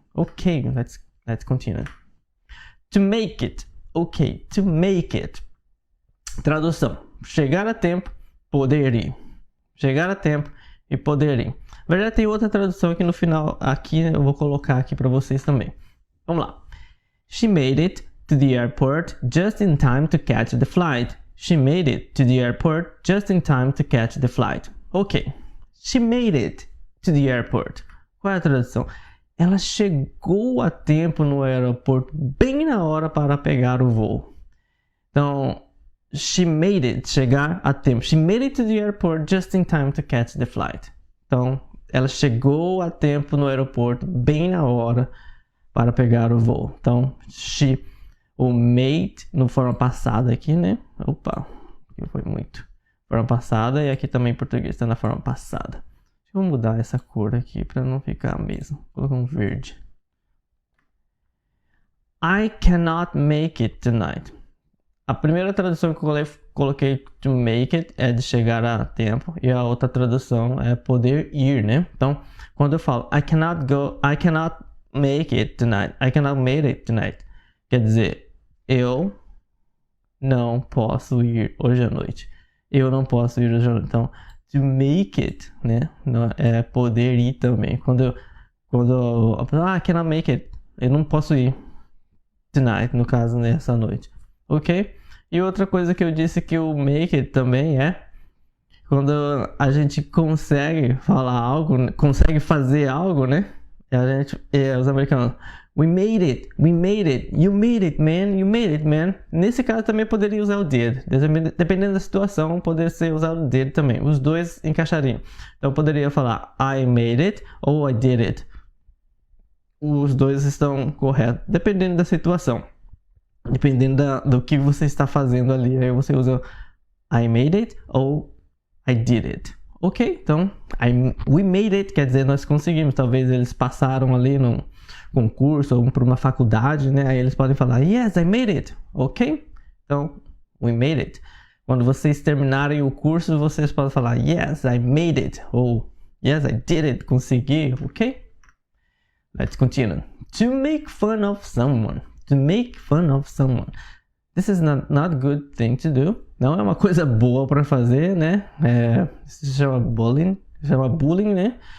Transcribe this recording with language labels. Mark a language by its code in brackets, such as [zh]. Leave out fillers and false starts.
[en] Ok, let's continue. To make it. Ok, to make it. Tradução. [pt] Chegar a tempo, poder ir. Chegar a tempo e poder ir. Na verdade, tem outra tradução aqui no final. Aqui eu vou colocar aqui para vocês também. Vamos lá. [en] She made it to the airport just in time to catch the flight. She made it to the airport just in time to catch the flight. Ok. She made it to the airport. [pt] Qual é a tradução? Ela chegou a tempo no aeroporto, bem na hora para pegar o voo. Então, [en] she made it, [pt] chegar a tempo. [en] She made it to the airport just in time to catch the flight. [pt] Então, ela chegou a tempo no aeroporto, bem na hora para pegar o voo. Então, o made, no forma passada aqui, né? Opa, aqui foi muito. Forma passada e aqui também em português está na forma passada. eu mudar essa cor aqui para não ficar a mesma. Vou colocar um verde. [en] I cannot make it tonight. [pt] A primeira tradução que eu coloquei [en] to make it [pt] é de chegar a tempo. E a outra tradução é poder ir, né? Então, quando eu falo [en] I cannot make it tonight. I cannot make it tonight. [pt] Quer dizer, eu não posso ir hoje à noite. Eu não posso ir hoje à noite. Então, [en] to make it, [pt] né? É poder ir também. Quando eu [en] I cannot make it. [pt] Eu não posso ir tonight, no caso, nessa noite. Ok? E outra coisa que eu disse que o make it também é quando a gente consegue falar algo, consegue fazer algo, né? Os americanos, [en] we made it, you made it, man. [pt] Nesse caso também poderia usar o did. Dependendo da situação, poderia ser usado o did também. Os dois encaixariam. Então poderia falar [en] I made it [pt] ou [en] I did it. [pt] Os dois estão corretos, dependendo da situação. Dependendo do que você está fazendo ali. Aí você usa [en] I made it [pt] ou [en] I did it. [pt] Ok? Então, [en] we made it [pt] quer dizer nós conseguimos. Talvez eles passaram ali num concurso ou para uma faculdade, né? Aí eles podem falar [en] yes, I made it. [pt] Ok? Então, [en] we made it. [pt] Quando vocês terminarem o curso, vocês podem falar [en] yes, I made it. [pt] Ou [en] yes, I did it. [pt] Consegui. [en] Ok? Let's continue. To make fun of someone. To make fun of someone. This is not a good thing to do. [pt] Não é uma coisa boa para fazer, né? Isso se chama bullying. Né?